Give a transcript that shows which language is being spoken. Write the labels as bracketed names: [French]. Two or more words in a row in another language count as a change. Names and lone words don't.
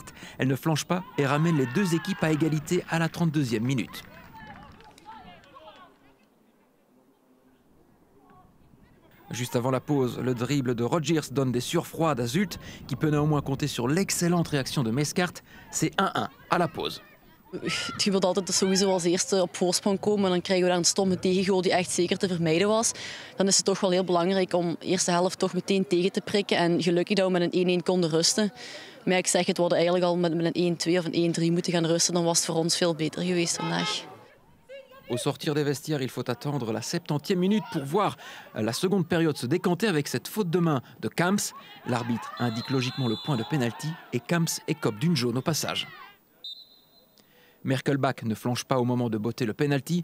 [French] Elle ne flanche pas et ramène les 2 équipes à égalité à la 32e minute. Juste avant la pause, le dribble de Rodgers donne des surfroides à Zulte, qui peut néanmoins compter sur l'excellente réaction de Meskart. C'est 1-1 à la pause. [Dutch] Je wilt altijd sowieso als eerste op voorsprong komen en dan krijgen we daar een stomme tegengoal die echt zeker te vermijden was. Dan is het toch wel heel belangrijk om de eerste helft toch meteen tegen te prikken en gelukkig dat we met een 1-1 konden rusten. Maar ik zeg, het hadden eigenlijk al met een 1-2 of een 1-3 moeten gaan rusten, dan was het voor ons veel beter geweest vandaag. [French] Au sortir des vestiaires, il faut attendre la 70e minute pour voir la seconde période se décanter avec cette faute de main de Camps. L'arbitre indique logiquement le point de pénalty et Camps écope d'une jaune au passage. Merkelbach ne flanche pas au moment de botter le pénalty.